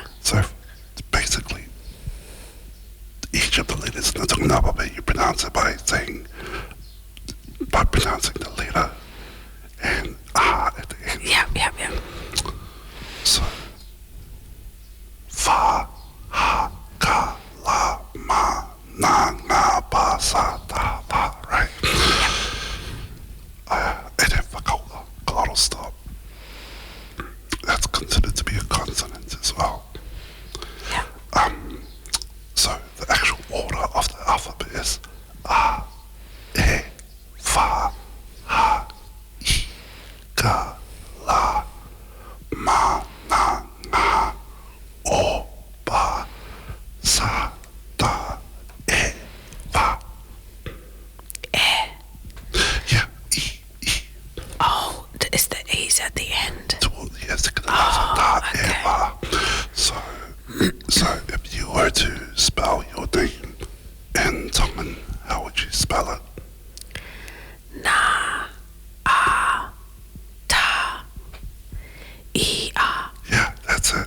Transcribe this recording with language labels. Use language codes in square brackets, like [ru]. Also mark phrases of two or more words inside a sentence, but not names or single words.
[en] So basically, each of the letters in the Tongan alphabet, you pronounce it by pronouncing the letter and at the end. Yeah. So, [to] fa, ha, ka, la, ma, na, nga, pa, sa, ta, pa, [en] right? And then whakaua, glottal stop. That's considered to be a consonant as well. Yeah. So the actual order of the alphabet is a, [to] e, fa, ha, I, ka, la, ma, na, nga, o, pa, sa, ta, e, fa. [en] Yeah, I. Oh, is the E's at the end? Yes, [to] ta, e, fa. [en] So if you were to spell your name in Tongan, how would you spell it? [to] Na, a, ta, I, a. [en] Yeah, that's it.